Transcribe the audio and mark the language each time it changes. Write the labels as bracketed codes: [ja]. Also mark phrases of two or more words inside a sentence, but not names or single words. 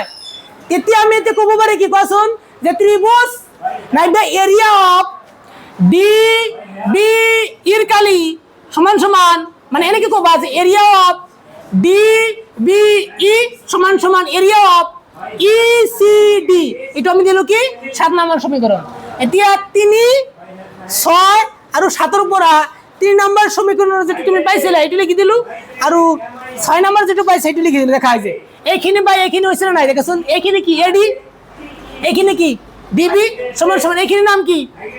[as] এতিয়া আমি এতে ক'ব পাৰি কি কোৱাচোন যে ত্রিভুজ নাইবা এরিয়া অফ ডি বি ইৰ কালি সমান সমান মানে এনেকে ক'বা যে [en] area of D B E [as] সমান সমান [en] area of E C D [as] এটা আমি দিলো কি 7 নাম্বার সমীকরণ। এতিয়া 3 6 আৰু 7 পৰা 3 নাম্বার সমীকৰণৰ যেটো তুমি পাইছিলা এটো লিখি দিলো আৰু 6 নাম্বার যেটো পাইছা এটো লিখি দিলো দেখা আছে এইখিনি বাই এইখিনি হৈছে না নাই দেখাছোন এইখিনি কি এডি এইখিনি কি ডিবি সমান সমান এইখিনি নাম কি